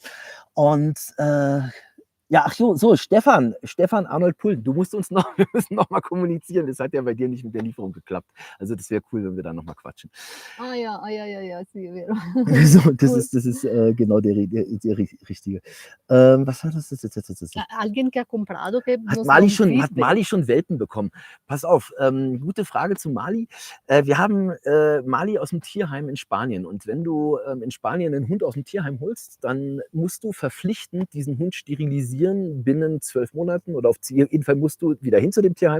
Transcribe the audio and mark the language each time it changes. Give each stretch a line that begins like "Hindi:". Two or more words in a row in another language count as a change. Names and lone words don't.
German: Und ja, ach so, Stefan Arnold Pullen, wir müssen noch mal kommunizieren. Das hat ja bei dir nicht mit der Lieferung geklappt. Also das wäre cool, wenn wir da noch mal quatschen.
Spanish: Ja, sí, vero.
German: So, das ist genau der richtige. Was war das?
Spanish: Alguien que ha comprado que
German: Hat
Spanish: nos Mali da un feedback.
German: schon Welpen bekommen? Pass auf, gute Frage zu Mali. Wir haben Mali aus dem Tierheim in Spanien. Und wenn du in Spanien einen Hund aus dem Tierheim holst, dann musst du verpflichtend diesen Hund sterilisieren binnen 12 Monaten oder auf jeden Fall musst du wieder hin zu dem Tierheim.